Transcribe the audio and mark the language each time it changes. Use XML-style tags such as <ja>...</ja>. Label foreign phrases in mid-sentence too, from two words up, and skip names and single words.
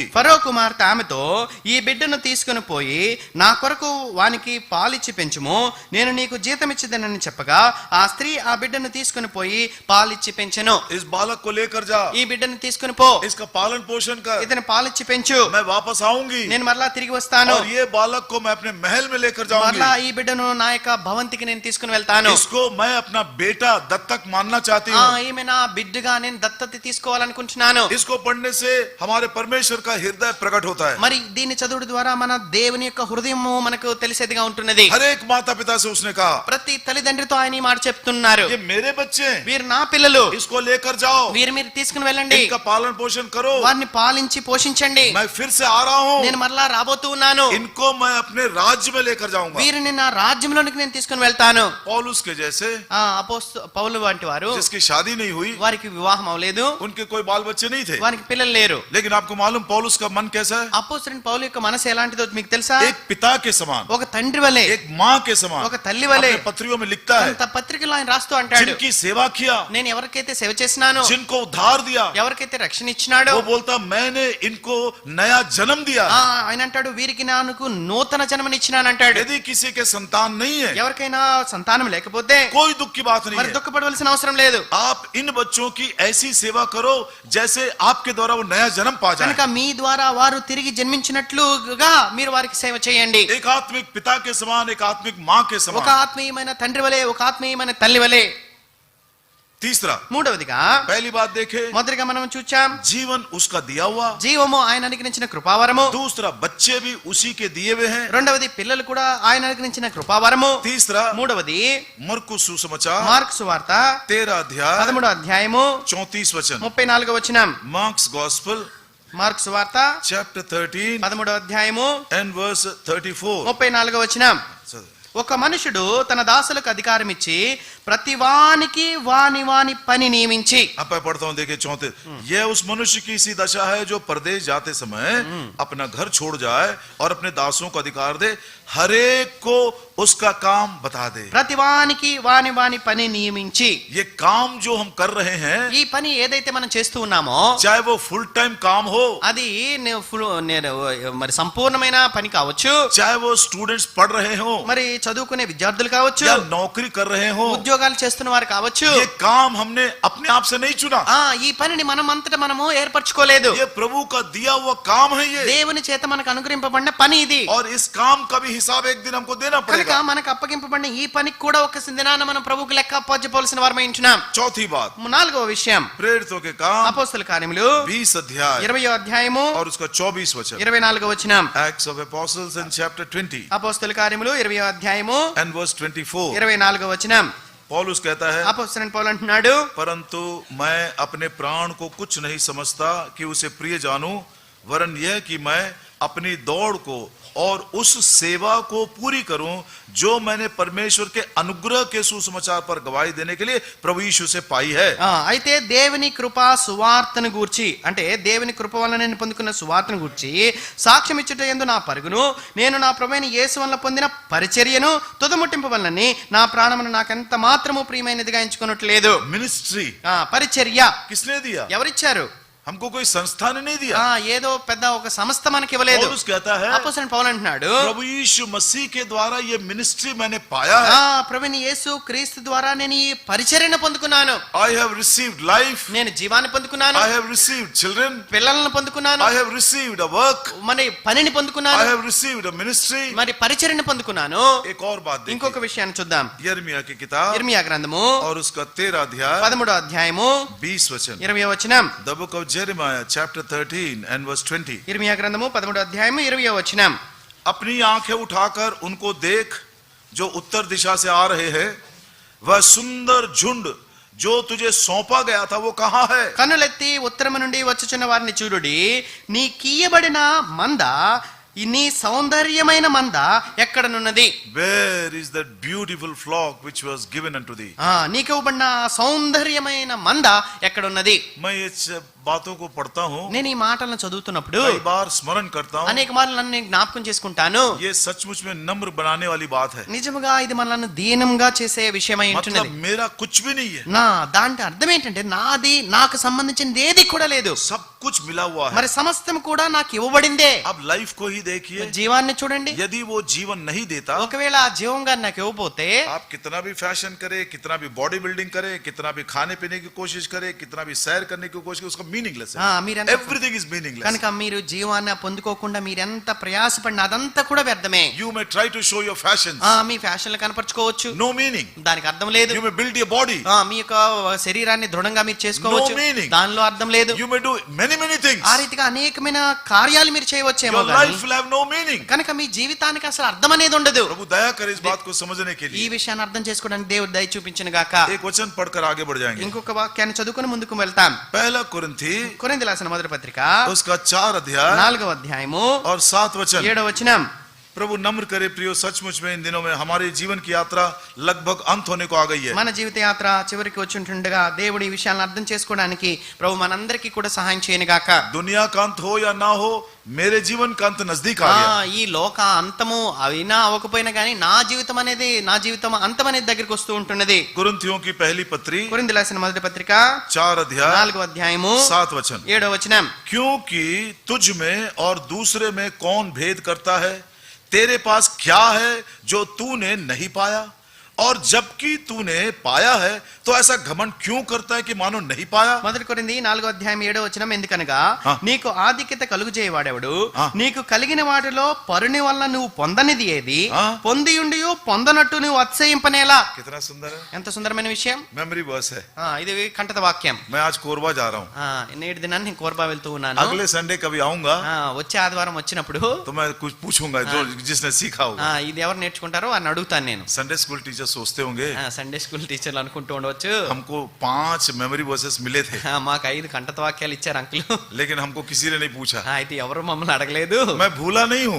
<te>ఫరో కుమార్తె ఆమెతో, ఈ బిడ్డను తీసుకుని పోయి నా కొరకు వానికి పాలిచ్చి పెంచుము, నేను నీకు జీతం ఇచ్చేదనని చెప్పగా ఆ స్త్రీ ఆ బిడ్డను తీసుకుని పోయి పాలిచ్చి పెంచెను.</te> <hi>इस बालक को लेकर जा,</hi> <te>ఈ బిడ్డను తీసుకుని పో,</te> <hi>इसका पालन पोषण कर,</hi> <te>ఇతను పాలిచ్చి పెంచు,</te> <hi>मैं वापस आऊंगी</hi> <te>నేను మరలా తిరిగి వస్తాను,</te> <hi>और ये बालक को मैं अपने महल में लेकर</hi> <te>మరలా</te> <hi>जाऊंगी।</hi> <te>ఈ బిడ్డను నా యొక్క భవంతికి నేను తీసుకుని వెళ్తాను.</te> <hi>इसको मैं अपना बेटा दत्तक मानना चाहती हूँ।</hi> <te>ఈమె నా బిడ్డగా నేను దత్తత తీసుకోవాలనుకుంటున్నాను.</te> <hi>इसको पढ़ने से हमारे परमेश्वर का हृदय प्रकट होता है।</hi> <te>మరి దీని చదువుడు ద్వారా మన దేవుని యొక్క హృదయము మనకు తెలిసేదిగా ఉంటున్నది.</te> <hi>हर एक माता पिता से उसने कहा,</hi> <te>ప్రతి తల్లిదండ్రితో ఆయన ఈ మాట చెప్తున్నారు,</te> <hi>ये मेरे बच्चे हैं,</hi> <te>వీరు నా పిల్లలు,</te> <hi>इसको लेकर जाओ,</hi> <te>వీరు మీరు తీసుకుని వెళ్ళండి,</te> <hi>इनका पालन पोषण करो,</hi> <te>వారిని పాలించి పోషించండి,</te> <hi>मैं फिर से आ रहा हूँ,</hi> <te>నేను మరలా రాబోతూ ఉన్నాను,</te> <hi>इनको मैं अपने राज्य में लेकर जाऊंगा।</hi> <te>వీరిని నా రాజ్యంలోనికి నేను తీసుకుని వెళ్తాను.</te> <hi>पौलुस के जैसे</hi> <te>పౌలు వంటి వారు,</te> <hi>जिसकी शादी नहीं हुई,</hi> <te>వారికి వివాహం అవలేదు,</te> <hi>उनके कोई बाल बच्चे नहीं थे,</hi> <te>వారికి పిల్లలు లేరు.</te> <hi>लेकिन आपको मालूम पौलुस का मन कैसा है?</hi> <te>అపోస్తలుడైన పౌలు యొక్క మనసు ఎలాంటిదో మీకు తెలుసా?</te> <hi>एक पिता के समान,</hi> <te>ఒక తండ్రి వలె,</te> <hi>एक माँ के समान,</hi> <te>ఒక తల్లి వలె</te> <hi>अपने पत्रियों में लिखता है,</hi> <te>అంత పత్రికలో ఆయన రాస్తూ అంటాడు,</te> <hi>जिनकी सेवा किया,</hi> <te>నేను ఎవరికైతే సేవ చేసినానో,</te> <hi>जिनको उद्धार दिया,</hi> <te>ఎవరికైతే రక్షణ ఇచ్చినాడో,</te> <hi>वो बोलता मैंने इनको नया जन्म दिया।</hi> <te>ఆయన అంటాడు వీరికి నాకు నూతన జన్మనిచ్చినాను అంటాడు.</te> <hi>यदि किसी के संतान नहीं है,</hi> <te>ఎవరికైనా సంతానం లేకపోతే</te> <hi>कोई दुख की बात नहीं</hi> <te>మరి</te> <hi>है।</hi> <te>దుఃఖపడవలసిన అవసరం లేదు.</te> <hi>आप इन बच्चों की ऐसी सेवा करो जैसे आपके द्वारा वो नया जन्म पा जाए।</hi> <te>కనుక మీ ద్వారా వారు తిరిగి జన్మించినట్లుగా మీరు వారికి సేవ చేయండి.</te> <hi>एक आत्मिक पिता के समान, एक आत्मिक माँ के</hi> <te>ఒక</te> <hi>समान।</hi> <te>ఆత్మీయమైన తండ్రి వలె, ఒక ఆత్మీయమైన తల్లి వలె.</te> <hi>तीसरा,</hi> <te>మూడవదిగా</te> <hi>पहली बात देखे,</hi> <te>మొదటిగా మనం చూచాం</te> <hi>जीवन उसका दिया हुआ।</hi> <te>జీవము ఆయన అనుగ్రహించిన కృపావరము.</te> <hi>दूसरा, बच्चे भी उसी के दिए हुए हैं।</hi> <te>రెండవది పిల్లలు కూడా ఆయన అనుగ్రహించిన కృపావరము.</te> <hi>तीसरा,</hi> <te>మూడవది</te> <hi>मरकुस सुसमाचार</hi> <te>మార్కు సువార్త</te> <hi>13 अध्याय</hi> <te>13వ అధ్యాయము</te> <hi>34 वचन।</hi> <te>34వ వచనం.</te> <en>Mark's gospel</en> <te>మార్కు సువార్త</te> <en>chapter 13</en> <te>13వ అధ్యాయము</te> <en>and verse 34।</en> <te>34వ వచనం. ఒక మనుషుడు తన దాసులకు అధికారం ఇచ్చి ప్రతివానికి వాని వాని పని నియమించి.</te> <hi>अब मैं पढ़ता हूं, देखिए 34। यह उस मनुष्य की सी दशा है जो परदेश जाते समय अपना घर छोड़ जाए और अपने दासों को अधिकार दे, हर एक को उसका काम बता दे।</hi> <te>ప్రతివానికి వాని వాని పని నియమించి.</te> <hi>ये काम जो हम कर रहे हैं,</hi> <te>ఈ పని ఏదైతే మనం చేస్తూ ఉన్నామో</te> <hi>चाहे वो</hi> <en>full time</en> <hi>काम हो,</hi> <te>అది మరి సంపూర్ణమైన పని కావచ్చు,</te> <hi>चाहे वो स्टूडेंट्स पढ़ रहे हो,</hi> <te>మరి చదువుకునే విద్యార్థులు కావచ్చు,</te> <hi>या नौकरी कर रहे हो,</hi> <te>ఉద్యోగాలు చేస్తున్న వారు కావచ్చు.</te> <hi>ये काम हमने अपने आप से नहीं चुना।</hi> <te>ఈ పనిని మనం అంతటా మనము ఏర్పరచుకోలేదు.</te> <hi>ये प्रभु का दिया हुआ काम है ये,</hi> <te>దేవుని చేత మనకు అనుగ్రహింపబడిన పని ఇది.</te> <hi>और इस काम का भी हिसाब एक दिन हमको देना</hi> <te>కనుక</te> <hi>पड़ेगा।</hi> <te>మనకు అప్పగింపబడిన ఈ పనికి కూడా ఒక దినాన మనం ప్రభువుకి లెక్క అప్పగించవలసిన వారమై ఉంటున్నాం.</te> <hi>चौथी बात,</hi> <te>నాలుగవ విషయం,</te> <hi>प्रेरितों के काम</hi> <te>అపోస్తల కార్యములు</te> <hi>20 अध्याय</hi> <te>20వ అధ్యాయము</te> <hi>और उसका 24 वचन।</hi> <te>24వ వచనం.</te> <en>Acts of Apostles in chapter 20</en> <te>అపోస్తల కార్యములు 20వ అధ్యాయము</te> <en>and verse 24।</en> <te>24వ వచనం.</te> <hi>पौलुस कहता है,</hi> <te>అపోస్తలుడైన పౌలు అంటున్నాడు,</te> <hi>परंतु मैं अपने प्राण को कुछ नहीं समझता कि उसे प्रिय जानूं, वरन यह कि मैं अपनी दौड़ को और उस सेवा को पूरी करूं जो मैंने परमेश्वर के अनुग्रह के सुसमाचार पर गवाही देने के लिए प्रभु यीशु से पाई है।</hi> <te>అయితే దేవుని కృప సువార్తను గూర్చి అంటే దేవుని కృప వలన నేను పొందుకున్న సువార్తను గూర్చి సాక్ష్యం ఇచ్చుట యందు నా పరుగును నేను నా ప్రభువైన యేసు వలన పొందిన పరిచర్యను తుదముట్టింపు వలనని నా ప్రాణమును నాకెంత మాత్రము ప్రియమైనదిగా ఎంచుకొనట్లేదు.</te> <hi>मिनिस्ट्री</hi> <te>పరిచర్య</te> <hi>किसने दिया?</hi> <te>ఎవరిచ్చారు?</te> <hi>हमको कोई संस्था ने नहीं दिया।</hi> <te>ఏదో పెద్ద ఒక సంస్థ మనకి ఇవ్వలేదు.</te> <hi>पौलुस कहता है</hi> <te>అపోస్తలుడైన పౌలు అంటున్నాడు</te> <hi>प्रभु यीशु मसीह के द्वारा ये मिनिस्ट्री मैंने पाया है।</hi> <te>ప్రభువైన యేసు క్రీస్తు ద్వారా నేను ఈ పరిచర్యను పొందుకున్నాను.</te> <en>I have received life,</en> <te>నేను జీవాన్ని పొందుకున్నాను,</te> <en>I have received children,</en> <te>పిల్లలను పొందుకున్నాను,</te> <en>I have received a work,</en> <te>మరి పనిని పొందుకున్నాను,</te> <en>I have received a ministry।</en> <te>మరి పరిచర్యను పొందుకున్నాను.</te> <hi>एक और बात देखिए,</hi> <te>ఇంకొక విషయాన్ని చూద్దాం.</te> <hi>यिर्मयाह की किताब</hi> <te>ఇర్మియా గ్రంథము</te> <hi>और उसका 13 अध्याय</hi> <te>13వ అధ్యాయము</te> <hi>20 वचन।</hi> <te>20వ వచనం.</te> <en>The book of Jeremiah chapter 13 and verse 20।</en> <te>ఇర్మియా గ్రంథము 13వ అధ్యాయము 20వ వచనం.</te> <hi>अपनी आंखें उठाकर उनको देख जो उत्तर दिशा से आ रहे हैं, वह सुंदर झुंड जो तुझे सौंपा गया था वो कहाँ है?</hi> <te>కన్నులెత్తి ఉత్తరము నుండి వచ్చుచున్న వారిని చూడుడి, నీ కీయబడిన మంద, నీ సౌందర్యమైన మంద ఎక్కడనున్నది?</te> <en>Where is that beautiful flock which was given unto thee?</en> <te>నీకు ఇవ్వబడిన సౌందర్యమైన మంద ఎక్కడున్నది?</te> <hi>मैं ये बातों को पढ़ता हूँ,</hi> <te>నేను ఈ మాటలను చదువుతున్నప్పుడు</te> <hi>कई बार स्मरण करता हूँ।</hi> <te>అనేక మార్లు నన్ను నేను జ్ఞాపకం చేసుకుంటాను.</te> <hi>ये सचमुच में नम्र बनाने वाली बात है।</hi> <te>నిజముగా ఇది మనల్ని దీనంగా చేసే విషయమై</te> <hi>मतलब</hi> <te>ఉంటున్నది.</te> <hi>मेरा कुछ भी नहीं है,</hi> <te>దాంట్లో అర్థం ఏంటంటే నాది నాకు సంబంధించినది ఏది కూడా లేదు,</te> <hi>सब कुछ मिला हुआ है।</hi> <te>మరి సమస్తం కూడా నాకు ఇవ్వబడిందే.</te> <hi>अब लाइफ को ही देखिए,</hi> <te>జీవాన్ని చూడండి.</te> <hi>यदि वो जीवन नहीं देता,</hi> <te>ఒకవేళ ఆ జీవంగా నాకు ఇవ్వబోతే</te> <hi>आप कितना भी फैशन करे, कितना भी</hi> <en>body building</en> <hi>करे, कितना भी खाने पीने की कोशिश करे, कितना भी सैर करने की कोशिश करे, उसका मीनिंगलेस है।</hi> <en>Everything is meaningless.</en> <te>కనుక మీరు జీవాన్ని పొందుకోకుండా మీరెంత ప్రయాసపడినా అదంతా కూడా వ్యర్థమే.</te> <en>You may try to show your fashions,</en> <te>మీ ఫ్యాషన్లు కనపరచుకోవచ్చు,</te> <en>no meaning.</en> <te>దానికి అర్థం లేదు.</te> <en>You may build your body,</en> <te>మీ యొక్క శరీరాన్ని దృఢంగా మీరు చేసుకోవచ్చు,</te> <en>no meaning.</en> <te>దానిలో అర్థం లేదు.</te> <en>You may do many things,</en> <te>ఆ రీతిగా అనేకమైన కార్యాలు మీరు చేయవచ్చేమో,</te> <en>your life will have no meaning.</en> <te>కనుక మీ జీవితానికి అసలు అర్థం అనేది ఉండదు.</te> <hi>प्रभु दया करे इस बात को समझने के</hi> <te>ఈ</te> <hi>लिए।</hi> <te>విషయాన్ని అర్థం చేసుకోవడానికి దేవుడు దయ చూపించిన గాక.</te> <hi>एक वचन पढ़कर आगे बढ़ जाएंगे।</hi> <te>ఇంకొక వాక్యాన్ని చదువుకొని ముందుకు వెళ్తాం.</te> <hi>पहला कुरिन्थी</hi> <te>కొరింథీయులకు రాసిన మొదటి పత్రిక</te> <hi>उसका 4 अध्याय</hi> <te>4వ అధ్యాయము</te> <hi>और 7 वचन।</hi> <te>7వ వచనం.</te> <hi>प्रभु नम्र करे प्रियो, सचमुच में इन दिनों में हमारे जीवन की यात्रा लगभग अंत होने को आ गई है।</hi> <te>మన జీవిత యాత్ర చివరికి వచ్చి ఉంటుండగా దేవుడి ఈ విషయాలను అర్థం చేసుకోవడానికి ప్రభు మనందరికీ కూడా సహాయం చేయను గాక.</te> <hi>दुनिया का अंत हो या ना हो, मेरे जीवन का अंत नजदीक आ गया।</hi> <te>ఈ లోక అంతము అయినా అవ్వకపోయినా కానీ నా జీవితం అంతం అనేది దగ్గరికి వస్తూ ఉంటున్నది.</te> <hi>कुरिन्थियों की पहली पत्री</hi> <te>కొరింథీయులకు రాసిన మొదటి పత్రిక</te> <hi>4 अध्याय</hi> <te>4వ అధ్యాయము</te> <hi>7 वचन।</hi> <te>7వ వచనం.</te> <hi>क्योंकि तुझ में और दूसरे में कौन भेद करता है? तेरे पास क्या है जो तूने नहीं पाया, और जबकि तूने पाया है तो ऐसा घमंड क्यों करता है कि मानो नहीं पाया?</hi> <te>మొదటి కొరింథీ 4వ అధ్యాయం 7వ వచనం. ఎందుకనగా నీకు ఆధిక్యత కలుగజేయవాడెవడు? నీకు కలిగిన వాటిలో పరుని వల్ల నువ్వు పొందనిది ఏది? పొందియుండి పొందనట్టు నువ్వు అతిశయింపనేలా.</te> <hi>कितना सुंदर है,</hi> <te>ఎంత సుందరమైన విషయం.</te> <en>memory verse</en> <hi>है।</hi> <te>ఇది కంఠత వాక్యం.</te> <hi>मैं आज कोरबा जा रहा हूँ,</hi> <te>నేటి దినాన్ని నేను కోర్బా వెళ్తూ ఉన్నాను.</te> <hi>अगले संडे कभी आऊंगा</hi> <te>వచ్చే ఆదివారం వచ్చినప్పుడు</te> <hi>तो मैं कुछ पूछूंगा जो जिसने सीखा होगा।</hi> <te>ఇది ఎవరు నేర్చుకుంటారో అని అడుగుతాను నేను.</te> <en>Sunday school teacher</en> <hi>सोचते होंगे</hi> <en>Sunday school teachers</en> <te>అనుకుంటూ ఉండవచ్చు,</te> <hi>हमको 5</hi> <en>memory verses</en> <hi>मिले थे,</hi> <te>మాకు 5 కంఠత వాక్యాలు ఇచ్చారు అంకుల్,</te> <hi>लेकिन हमको किसी ने नहीं पूछा।</hi> <te>అయితే ఎవరు మమ్మల్ని అడగలేదు.</te> <hi>मैं भूला नहीं हूँ,</hi>